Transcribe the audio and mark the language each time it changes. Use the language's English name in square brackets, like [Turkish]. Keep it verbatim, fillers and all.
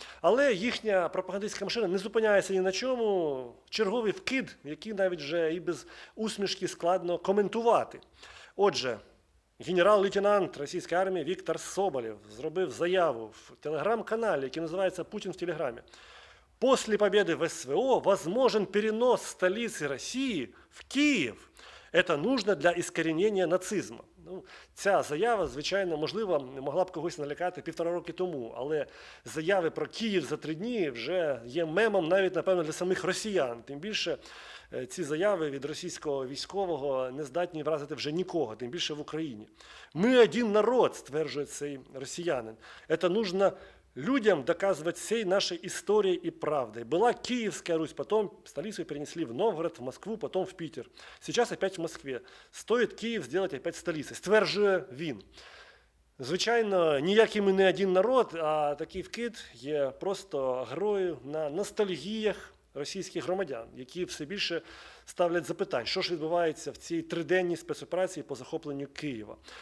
[Ukrainian] Але їхня пропагандистська машина не зупиняється ні на чому. Черговий вкид, який навіть вже і без усмішки складно коментувати. Отже, генерал-лейтенант російської армії Віктор Соболєв зробив заяву в телеграм-каналі, який називається «Путін в телеграмі». [Russian] «После победы в СВО возможен перенос столицы России в Киев. Это нужно для искоренения нацизма». [Ukrainian] Ну, ця заява, звичайно, можливо, могла б когось налякати півтора роки тому, але заяви про Київ за три дні вже є мемом навіть, напевно, для самих росіян. Тим більше е, ці заяви від російського військового не здатні вразити вже нікого, тим більше в Україні. «Ми один народ», – стверджує цей росіянин. [Russian] «Это нужно людям доказывать всей нашей историей и правдой. Была Киевская Русь, потом столицу перенесли в Новгород, в Москву, потом в Питер. Сейчас опять в Москве. Стоит Киев сделать опять столицей», – [Ukrainian] стверджує він. Звичайно, ніякий ми не один народ, а такий вкид є просто грою на ностальгіях російських громадян, які все більше ставлять запитань, що ж відбувається в цій триденній спецоперації по захопленню Києва.